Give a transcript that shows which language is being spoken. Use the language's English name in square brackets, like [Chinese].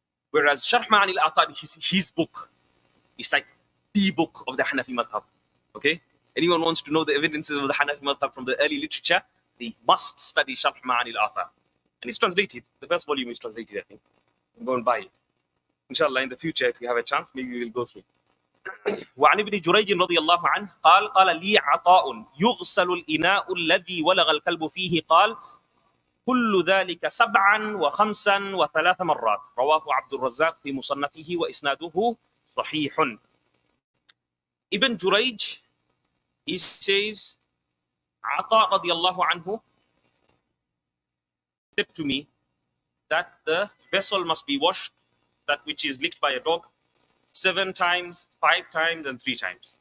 [English] Whereas Sharh Ma'ani al-Athar, his book, is like the book of the Hanafi madhab. Okay? Anyone wants to know the evidences of the Hanafi madhab from the early literature, they must study Sharh Ma'ani al-Athar. And it's translated. The first volume is translated, I think. Go and buy it. Inshallah, in the future, if you have a chance, maybe we will go through it. [Arabic] وعن ابن جريج رضي الله عنه قال لي عطاء يغسل الإناء الذي ولغ الكلب فيه قال كل ذلك 7 و5 و3 مرات رواه عبد الرزاق في مصنفه وإسناده صحيح. [English] Ibn Jurayj, he says, Ata radiallahu anhu said to me that the vessel must be washed that which is licked by a dog 7 times, 5 times, and 3 times.